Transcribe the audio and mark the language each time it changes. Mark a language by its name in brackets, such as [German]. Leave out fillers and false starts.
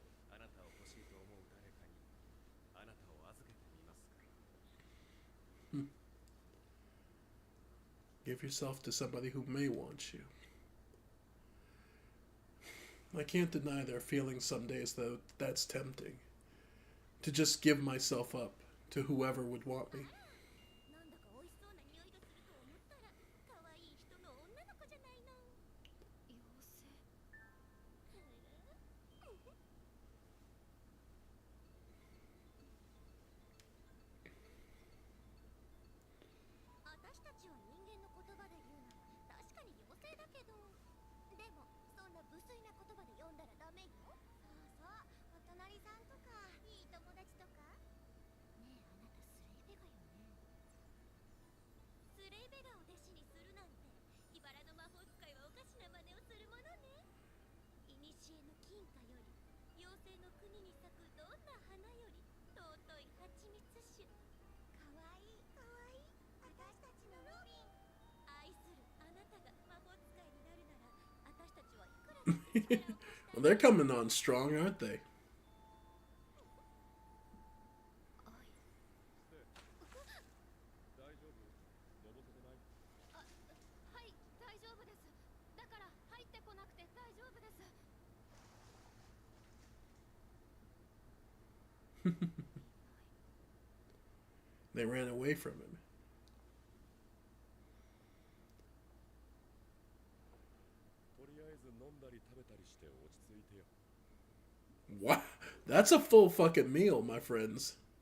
[Japanese] あなたを欲しいと思う誰かにあなたを預けてみますから。 [English] Give yourself to somebody who may want you. I can't deny there are feelings some days, though, that's tempting. To just give myself up to whoever would want me. [Japanese] なんだか美味しそうな匂いがすると思ったら可愛い人の女の子じゃないの。妖精。私たちは人間の言葉で言うなら確かに妖精だけど、でもそんな無粋な言葉で呼んだらダメよ。そうそう、お隣さんとかいい友達とか。ねえ、あなたスレイベガよね。スレイベガを弟子にするなんて、茨の魔法使いはおかしな真似をするものね。古の金貨より妖精の国に咲くどんな花より尊い蜂蜜酒。かわいいかわいい、私たちのロビン。愛するあなたが魔法使いになるなら、私たちはいくらだって力を貸したい。 [English] Well, they're coming on strong, aren't they? [Japanese] 愛。大丈夫？のぼせてない？あ、はい、大丈夫です。だから入ってこなくて大丈夫です。 [English] They ran away from him. [Japanese] とりあえず飲んだり食べたりして落ち着いてよ。 [English] Wow, that's a full fucking meal, my friends.